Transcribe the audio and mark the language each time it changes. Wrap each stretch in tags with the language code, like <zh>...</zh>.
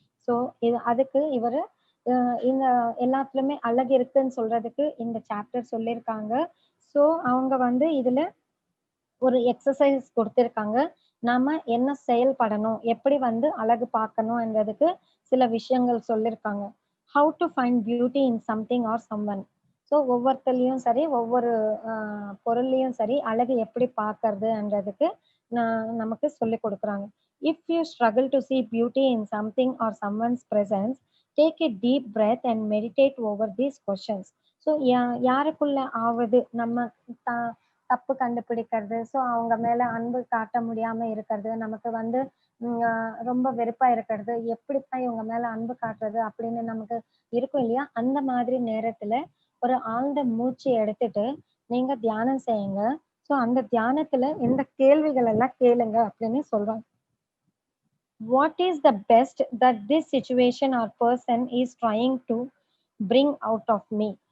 <ta>So அதுக்கு இவரு இந்த எல்லாத்துலயுமே அழகு இருக்குன்னு சொல்றதுக்கு இந்த சாப்டர் சொல்லியிருக்காங்க. ஸோ அவங்க வந்து இதுல ஒரு எக்ஸசைஸ் கொடுத்திருக்காங்க. நாம என்ன செயல்படணும், எப்படி வந்து அழகு பார்க்கணும்ன்றதுக்கு சில விஷயங்கள் சொல்லியிருக்காங்க.</ta> <en>How to find beauty in something or someone.</en> <ta>So ஒவ்வொருத்தர்லையும் சரி ஒவ்வொரு பொருள்லையும் சரி அழகு எப்படி பார்க்கறதுன்றதுக்கு நமக்கு சொல்லி கொடுக்குறாங்க.</ta> <en>If you struggle to see beauty in something or someone's presence, take a deep breath and meditate over these questions.</en> <ta>So யாருக்குள்ள ஆவது நம்ம தப்பு கண்டுபிடிக்கிறது, ஸோ அவங்க மேல அன்பு காட்ட முடியாம இருக்கிறது, நமக்கு வந்து ரொம்ப வெறுப்பா இருக்கிறது, எப்படித்தான் இவங்க மேல அன்பு காட்டுறது அப்படின்னு நமக்கு இருக்கும் இல்லையா? அந்த மாதிரி நேரத்துல ஒரு ஆழ்ந்த மூச்சு எடுத்துட்டு நீங்க தியானம் செய்யுங்க. ஸோ அந்த தியானத்துல இந்த கேள்விகள் எல்லாம் கேளுங்க அப்படின்னு சொல்றாங்க.</ta> <en>What is the best that this situation or person is trying to bring out of me?</en>